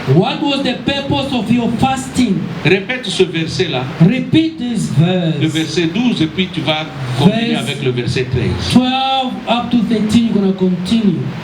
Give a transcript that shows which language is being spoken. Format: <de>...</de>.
<en>What was the purpose of your fasting?</en> <fr>Répète ce verset-là.</fr> <en>Repeat this verse.</en> <fr>Le verset 12 et puis tu vas continuer avec le verset 13.</fr> <en>12 up to 13, you're going to continue.</en>